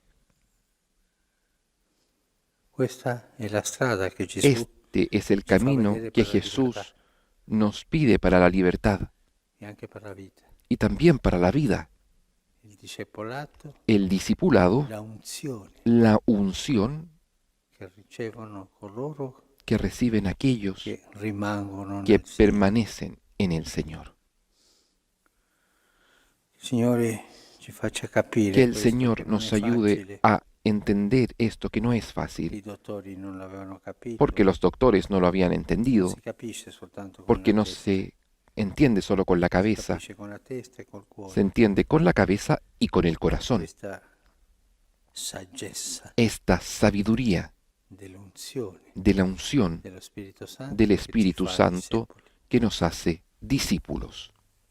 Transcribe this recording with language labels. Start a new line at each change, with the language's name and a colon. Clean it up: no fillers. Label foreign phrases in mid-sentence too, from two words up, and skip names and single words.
Spanish: Este es el camino que Jesús nos pide para la libertad y también para la vida. El discipulado, la unción que reciben aquellos
Italian: che rimangono
Spanish: que
Italian: nel Signore.
Spanish: permanecen en el Señor.
Italian: Signore ci faccia
Spanish: Que
Italian: capire
Spanish: el
Italian: questo, che
Spanish: Señor
Italian: non è
Spanish: nos ayude
Italian: facile.
Spanish: a entender esto que no es
Italian: I
Spanish: fácil,
Italian: dottori non l'avevano capito.
Spanish: porque los doctores no lo habían
Italian: Non
Spanish: entendido,
Italian: si capisce soltanto con
Spanish: porque
Italian: la
Spanish: no
Italian: testa,
Spanish: se entiende solo con la
Italian: si
Spanish: cabeza,
Italian: capisce con la testa e col
Spanish: se
Italian: cuore.
Spanish: entiende con la cabeza y con el corazón.
Italian: Questa saggezza
Spanish: Esta sabiduría
Italian: dell'unzione
Spanish: de la unción
Italian: dello Spirito Santo
Spanish: del
Italian: che ci
Spanish: Espíritu
Italian: fa
Spanish: Santo
Italian: discepoli.
Spanish: que nos hace discípulos.